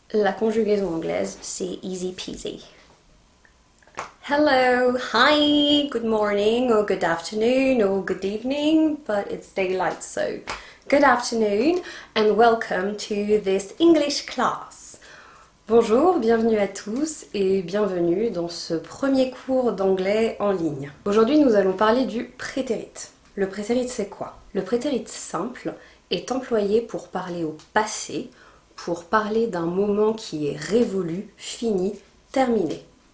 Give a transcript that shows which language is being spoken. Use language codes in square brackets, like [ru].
[fr] La conjugaison anglaise, c'est [en] easy peasy. Hello, hi, good morning, or good afternoon, or good evening, but it's daylight, so good afternoon, and welcome to this English class. [fr] Bonjour, bienvenue à tous et bienvenue dans ce premier cours d'anglais en ligne. Aujourd'hui, nous allons parler du prétérit. Le prétérit, c'est quoi? Le prétérit simple est employé pour parler au passé, pour parler d'un moment qui est révolu, fini, terminé.